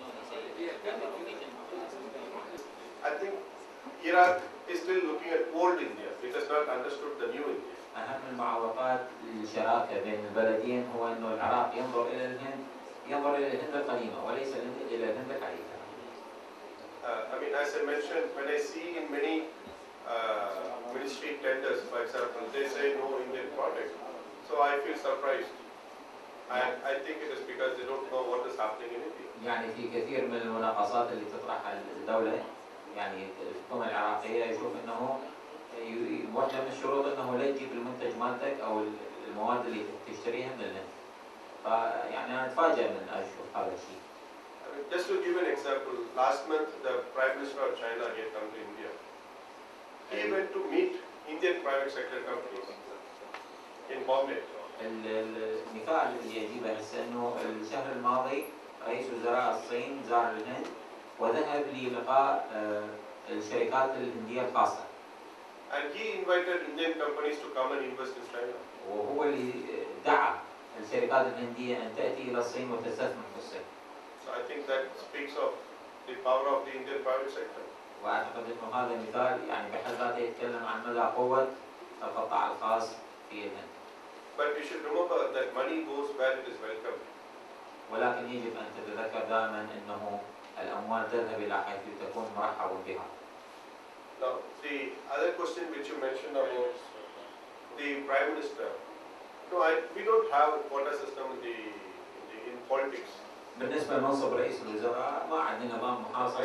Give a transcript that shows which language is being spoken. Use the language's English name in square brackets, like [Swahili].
[English] I think Iraq is still looking at old India. It has not understood the new India. [Arabic] أهم المعوقات للشراكة بين البلدين هو أنه العراق ينظر إلى الهند القديمة وليس إلى الهند الحديثة. [English] I mean, as I mentioned, when I see in many ministry tenders, for example, they say no Indian product. So I feel surprised. And I think it is because they don't know what is happening in India. [Arabic] يعني في كثير من المناقصات اللي تطرحها الدولة، يعني الحكومة العراقية يشوف أنه واحدة من الشروط أنه لا تجيب المنتج مالتك أو المواد اللي تشتريها من الهند. فيعني أنا أتفاجأ من أشوف هذا الشيء. [English] Just to give an example, last month the Prime Minister of China had come to India. He went to meet Indian private sector companies in Bombay. [Arabic] المثال اللي يجيبه هسه انه الشهر الماضي رئيس وزراء الصين زار الهند وذهب للقاء الشركات الهندية الخاصة. [English] And he invited Indian companies to come and invest in China. [Arabic] وهو اللي دعا الشركات الهندية أن تأتي إلى الصين وتستثمر في الصين. [English] So I think that speaks of the power of the Indian private sector. [Arabic] وأعتقد أنه هذا مثال يعني بحد ذاته يتكلم عن مدى قوة القطاع الخاص في الهند. [English] But you should remember that money goes where it is welcome. [Arabic] ولكن يجب أن تتذكر دائما أنه الأموال تذهب إلى حيث تكون مرحب بها. [English] Now, the other question which you mentioned about the Prime Minister, no, we don't have a quota system in politics. [Arabic] بالنسبة لمنصب رئيس الوزراء ما عندنا نظام محاصصة.